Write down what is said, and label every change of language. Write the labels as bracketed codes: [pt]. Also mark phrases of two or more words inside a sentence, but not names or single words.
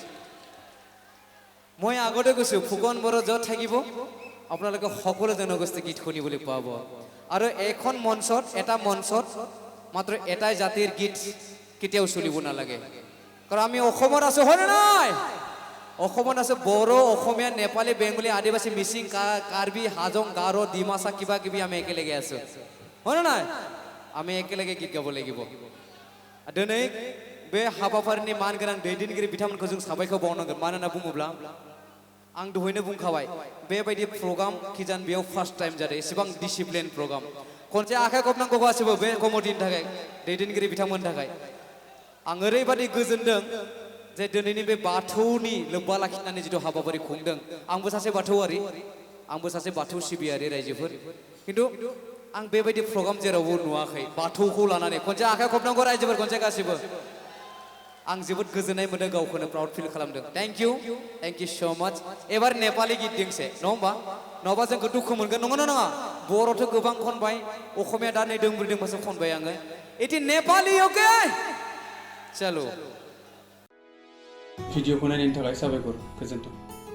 [as] মই আগতে কৈছো ফুকন বৰ যত থাকিব আপোনালোকে সকলো জনগোষ্ঠী গীত শুনিবলৈ পাব আৰু এখন মঞ্চত এটা মঞ্চত মাত্ৰ এটাই জাতিৰ গীত কেতিয়াও চলিব নালাগে কাৰণ আমি অসমত আছো হয় নাই অসমত আছে বড়ো অসমীয়া নেপালী বেংগলী আদিবাসী মিচিং কাৰ্বি হাজং গাৰো ডিমাচা কিবা কিবি আমি একেলগে আছো হয় নাই আমি একেলগে গীত গাব লাগিব [brx] দিनै बे हाबाफारिनि मानगोनां दैदेनगिरि बिथांमोनखौ जों साबायखर बावनांगोन मानो होनना बुङोब्ला आं दहायनो बुंखाबाय बेबायदि प्रग्राम किजान बेयाव [en] first time [brx] जादों एसेबां [en] discipline program [brx] खनसे आखाइ खबनांगौ गासिबो बे कमिटिनि थाखाय दैदेनगिरि बिथांमोननि थाखाय आं ओरैबायदि गोजोनदों जे दिनैनि बे बाथौनि लोब्बा लाखिनानै जिथु हाबाफारि खुंदों आंबो सासे बाथौआरि आंबो सासे बाथौ सिबियारि रायजोफोर खिन्थु आं बेबायदि प्रग्राम जेरावबो नुवाखै बाथौखौ लानानै खनसे आखाइ खबनांगौ रायजोफोर खनसे गासिबो आं जोबोद गोजोननाय मोनदों गावखौनो [en] proud feel [brx] खालामदों [en] thank you so much [brx] एबार नेपाली गीत दिंसे नङा होमबा नङाबा जोंखौ दुखु मोनगोन नङा नङा बर'थ' गोबां खनबाय असमिया दा नै दोंब्रै दोंबासो खनबाय आङो इति नेपाली ओके चलो भिडिअखौ नायनायनि थाखाय साबायखर गोजोन्थों